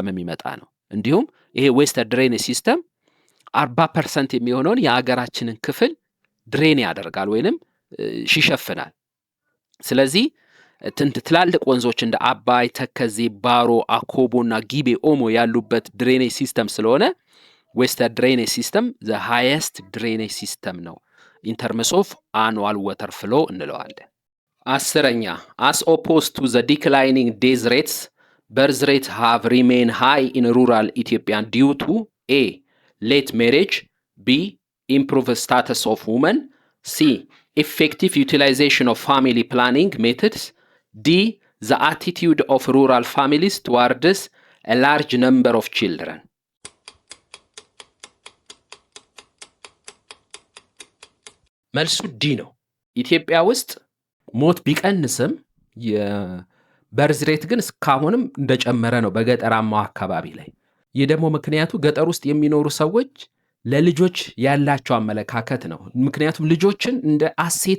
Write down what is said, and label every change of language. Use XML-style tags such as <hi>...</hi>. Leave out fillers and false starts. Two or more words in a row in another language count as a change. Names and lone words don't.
<am>የሚመጣ ነው። እንዲሁም ይሄ</am> <en>western drainage system</en> <am>40% የሚሆነውን የአገራችንን ክፍል ድሬን ያደርጋል ወይንም ይሸፍናል። ስለዚህ ትላልቅ ወንዞች እንደ አባይ፣ ተከዜ፣ ባሮ፣ አኮቦና ጊቤ፣ ኦሞ ያሉበት ድሬኔጅ ሲስተም ስለሆነ</am> <en>western drainage system the highest drainage system</en> <am>ነው</am> <en>in terms of annual water flow</en> <am>እንለዋለን። 10ኛ</am> <en>as opposed to the declining death rates, birth rates have remained high in rural Ethiopia due to A. late marriage. B. improve status of women. C. effective utilization of family planning methods. D. the attitude of rural families towards a large number of children.</en> <am>መልሱ ዲ ነው። ኢትዮጵያ ውስጥ ሞት ቢቀንስም የበርዝ ሬት ግን እስካሁንም እንደጨመረ ነው በገጠራማው አካባቢ ላይ። ይህ ደግሞ ምክንያቱ ገጠር ውስጥ የሚኖሩ ሰዎች ለልጆች ያላቸው አመለካከት ነው። ምክንያቱም ልጆችን እንደ አሴት</am>